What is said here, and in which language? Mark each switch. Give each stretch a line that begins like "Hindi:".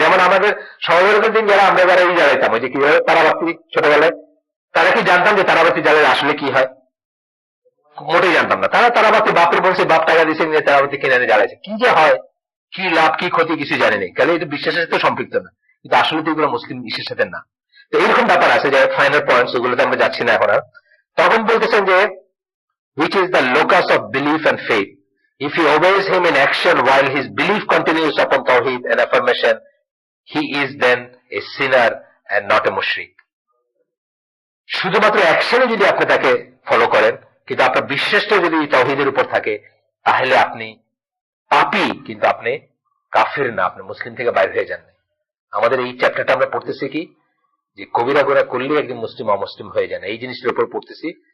Bangla: যেমন আমাদের সমাজের দিন যারা আমরা যারা এই জ্বালাইতাম, ওই যে কিভাবে তারাবাতি ছোটবেলায়, তারা কি জানতাম যে তারাবাতি জ্বালালে আসলে কি হয়? মোটেই জানতাম না। তারা তারাবাতি বাপের বলছে, বাপ টাকা দিচ্ছে নিয়ে তারাবাতি কিনে এনে জ্বালাইছে, কি যে হয়, কি লাভ কি ক্ষতি কিছু জানেনি, কারণ এটা বিশ্বাসের সাথে সম্পৃক্ত না, কিন্তু আসলে তো এগুলো মুসলিম ইসের সাথে না। তো এইরকম ব্যাপার আছে যে ফাইনাল পয়েন্টস, ওগুলোতে আমরা যাচ্ছি না এখন আর। তখন বলতেছেন যে
English: which is the locus of belief and faith. If he obeys him in action while his belief continues upon tawhid and affirmation, he is then a sinner and not a mushrik.
Bangla: শুধুমাত্র অ্যাকশনে যদি আপনি তাকে follow করেন, কিন্তু আপনার বিশ্বাসটা যদি তাওহীদের উপর থাকে, তাহলে আপনি পাপী, কিন্তু আপনি কাফির না, আপনি মুসলিম থেকে বাইরে হয়ে যান না। আমাদের এই চ্যাপ্টারটা আমরা পড়তেছি কি, যে কবিরা গোরা করলে একদিন মুসলিম অমুসলিম হয়ে যায় না, এই জিনিসটার উপর পড়তেছি।